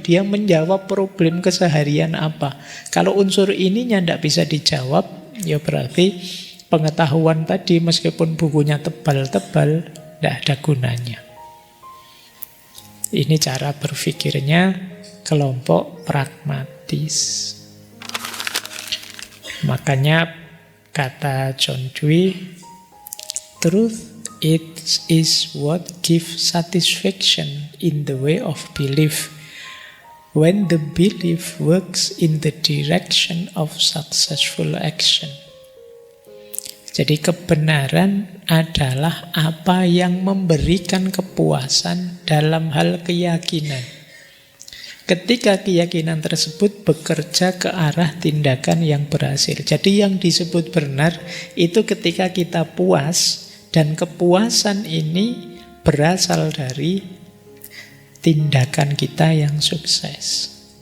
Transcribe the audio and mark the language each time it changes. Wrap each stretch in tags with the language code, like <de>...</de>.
<id>Dia menjawab problem keseharian apa? Kalau unsur ininya tidak bisa dijawab, ya berarti pengetahuan tadi meskipun bukunya tebal-tebal tidak ada gunanya. Ini cara berpikirnya kelompok pragmatis. Makanya kata</id> <en>John Dewey, truth it is what gives satisfaction in the way of belief, when the belief works in the direction of successful action.</en> <id>Jadi kebenaran adalah apa yang memberikan kepuasan dalam hal keyakinan. Ketika keyakinan tersebut bekerja ke arah tindakan yang berhasil. Jadi yang disebut benar itu ketika kita puas, dan kepuasan ini berasal dari tindakan kita yang sukses.</id>